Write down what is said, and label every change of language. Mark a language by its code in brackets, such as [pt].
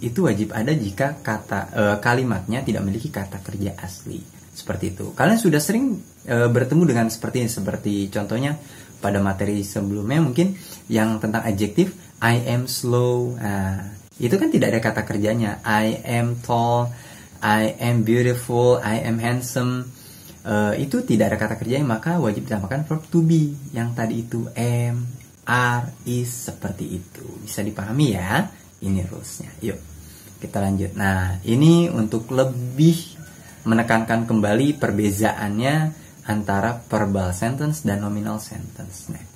[id] Itu wajib ada jika kalimatnya tidak memiliki kata kerja asli. Seperti itu. Kalian sudah sering bertemu dengan seperti ini. Seperti contohnya pada materi sebelumnya mungkin yang tentang adjektif, [en] I am slow. [id] Itu kan tidak ada kata kerjanya. [en] I am tall, I am beautiful, I am handsome. [id] Itu tidak ada kata kerjanya, maka wajib ditambahkan verb to be. Yang tadi itu am, are, is, seperti itu. Bisa dipahami ya? Ini rulesnya. Yuk, kita lanjut. Nah, ini untuk lebih menekankan kembali perbezaannya antara verbal sentence dan nominal sentence.